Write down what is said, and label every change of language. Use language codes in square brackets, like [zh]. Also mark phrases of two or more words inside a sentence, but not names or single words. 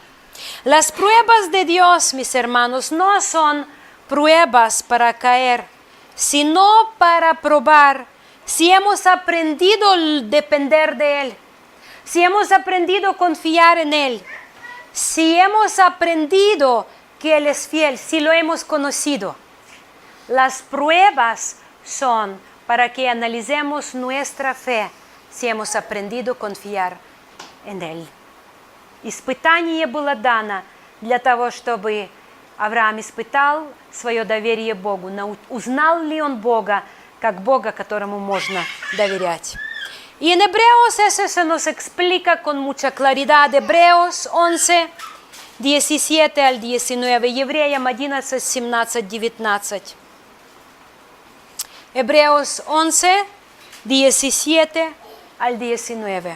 [es] Las pruebas de Dios, mis hermanos, no son pruebas para caer, sino para probar si hemos aprendido a depender de Él, si hemos aprendido a confiar en Él, si hemos aprendido que Él es fiel, si lo hemos conocido. Las pruebas son para que analicemos nuestra fe, si hemos aprendido a confiar en Él. [ru] Испытание было дано для того, чтобы Авраам испытал свое доверие Богу, узнал ли он Бога, как Бога, которому можно доверять. [es] Y en Hebreos eso se nos explica con mucha claridad. Hebreos 11, 17 al 19. Евреям 11, 17, 19. Hebreos 11, 17 al 19.